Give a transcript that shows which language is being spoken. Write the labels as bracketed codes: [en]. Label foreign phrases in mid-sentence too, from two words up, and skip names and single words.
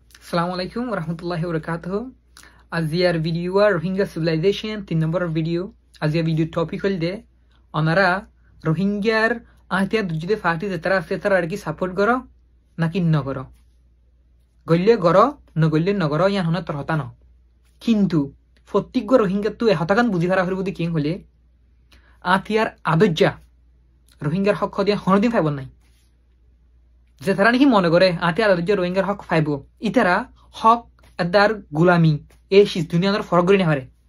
[ar] Assalamu alaikum warahmatullahi wabarakatuh. [rhg] Aziyar video are Rohingya civilization 3 number video. Aziyar video topic hol de onara Rohingyar ahtiar dujide fati setara ar ki support goro naki no goro. Golle goro no golle no goro yan hona tor hota no. Kintu ফত্তিগ্য রোহিঙ্গা তো হতাকান বুঝি হারা হরিবুদি কিং হলে আতিয়ার আদজ্জা রোহিঙ্গার হক দিয়া হনদিন ফাইব নাই যে তারা নাকি মনে করে আতিয়ার আদজ্জা রোহিঙ্গার হক ফাইব ইতারা হক আদার গুলামি এই শীষ দুনিয়ার ফরক করি না পারে